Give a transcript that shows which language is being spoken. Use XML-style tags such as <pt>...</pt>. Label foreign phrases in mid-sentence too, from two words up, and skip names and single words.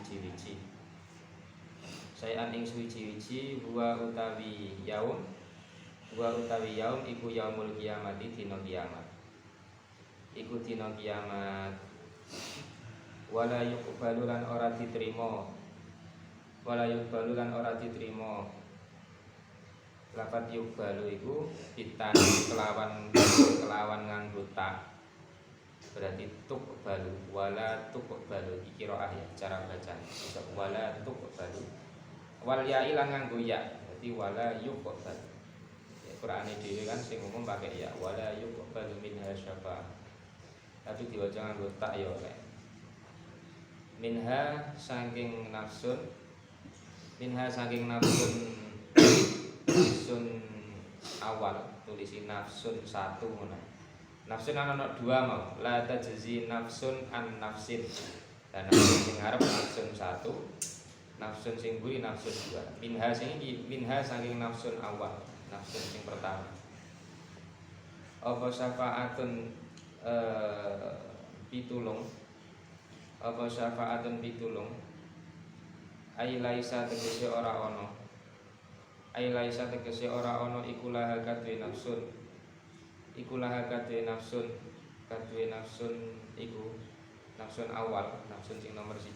<jv>suwiji-wiji huwa utawi yaum iku</jv> <ar>yaumul kiamati</ar> <jv>dina kiamat</jv> <ar>wala yuqbalu</ar> <jv>lan ora diterima lafat yuqbalu iku ditan kelawan nganggo ta berarti tuqbalu</jv> <ar>wala tuqbalu</ar> <jv>iki qiraah ya cara baca bisa</jv> <ar>wala tuqbalu</ar> <jv>wal ya ilang nganggo ya berarti</jv> <ar>wala yuqbalu</ar> <jv>ya Qur'ane dhewe kan sing umum pakai ya</jv> <ar>wala yuqbalu minha syafaa'ah</ar> <jv>tapi diwaca nganggo ta ya oleh minha saking nafsun</jv> <ar>nafsun awal</ar> <jv>tulisi nafsun satu ngono. Nafsun ana dua mau</jv> <ar>la tajzi nafsun an nafsin.</ar> <jv>Dan nafsun sing ngarep nafsun satu, nafsun sing mburi nafsun dua. Minha saking</jv> <ar>nafsun awal,</ar> <jv>nafsun sing pertama. Apa syafaatun pitulung</jv> <ar>ai laisa</ar> <jv>tegese ora ana iku laha kadhe nafsun iku</jv> <ar>nafsun awal,</ar> <jv>nafsun sing nomor 1.</jv>